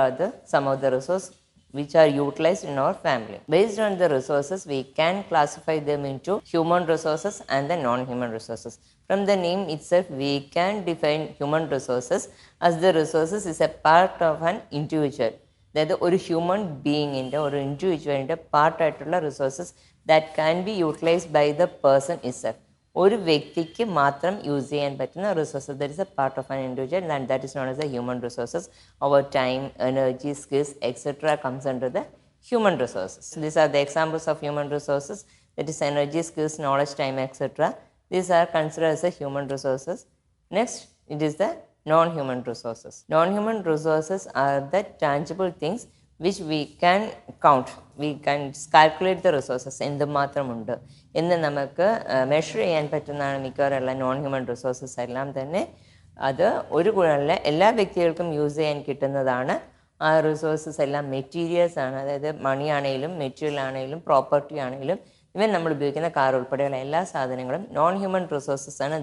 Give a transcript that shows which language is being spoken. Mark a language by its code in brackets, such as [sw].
[en] are the some of the resources which are utilized in our family. Based on the resources, we can classify them into human resources and the non-human resources. From the name itself, we can define human resources as the resources is a part of an individual. [ml] അതായത് ഒരു human ബീയിങ്ങിൻ്റെ ഒരു ഇൻഡിവിജ്വലിൻ്റെ പാർട്ടായിട്ടുള്ള resources [en] That can be utilised by the person itself. [ml] ഒരു വ്യക്തിക്ക് മാത്രം use ചെയ്യാൻ പറ്റുന്ന resources, [en] That is a part of an individual and that is known as the human resources. അവർ time, energy, skills etcetera comes under the human resources. These are the examples of human resources, that is energy, skills, knowledge, time, etc. These are considered as the human resources. Next, it is the non-human resources. Non-human resources are the tangible things which we can count. We can calculate the resources. [ml] എന്ത് മാത്രമുണ്ട് എന്ന് നമുക്ക് measure ചെയ്യാൻ പറ്റുന്നതാണ് മിക്കവാറുള്ള non human resources എല്ലാം തന്നെ. അത് ഒരു ഗുണമല്ല, എല്ലാ വ്യക്തികൾക്കും യൂസ് ചെയ്യാൻ കിട്ടുന്നതാണ്. ആ റിസോഴ്സസ് എല്ലാം മെറ്റീരിയൽസ് ആണ്, അതായത് മണി ആണെങ്കിലും മെറ്റീരിയൽ ആണെങ്കിലും പ്രോപ്പർട്ടി ആണെങ്കിലും ഇവൻ നമ്മൾ ഉപയോഗിക്കുന്ന കാർ ഉൾപ്പെടെയുള്ള എല്ലാ സാധനങ്ങളും നോൺ ഹ്യൂമൻ റിസോഴ്സസ് ആണ്.